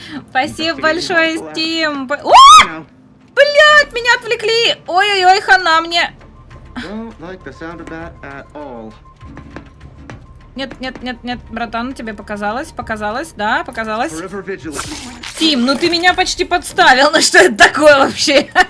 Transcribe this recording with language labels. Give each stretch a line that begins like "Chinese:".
Russian: Спасибо большое, Steam. О! Блять, меня отвлекли! Ой-ой-ой, хана мне.
English: Don't like the sound of that at all.
Russian: Нет, нет, нет, нет, братан, тебе показалось, да, показалось.
English: Forever vigilant.
Russian: Тим, ну ты меня почти подставил, ну что это такое вообще?